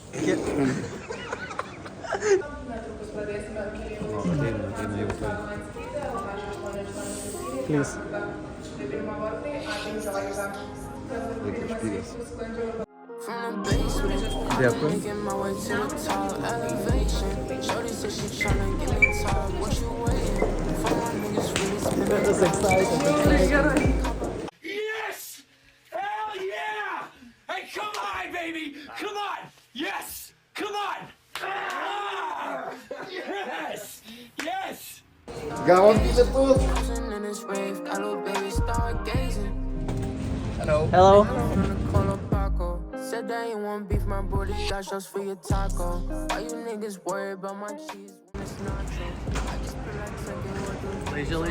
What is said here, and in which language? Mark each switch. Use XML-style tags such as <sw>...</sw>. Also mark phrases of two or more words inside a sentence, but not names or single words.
<lt>Ateina jau tai.</lt> <en>Please.</en> <lt>Reikia išpygęs. Dėkui.</lt> <en>Yes! Hell yeah! Hey, come on, baby! Come on! Yes! Come on! Ah! Yes! Yes!</en> <lt>Gavom bilietus.</lt> <en>Hello. Said that you want beef, my brody got shots for your taco. Why you niggas worry about my cheese when it's not true? I just feel like second what</en>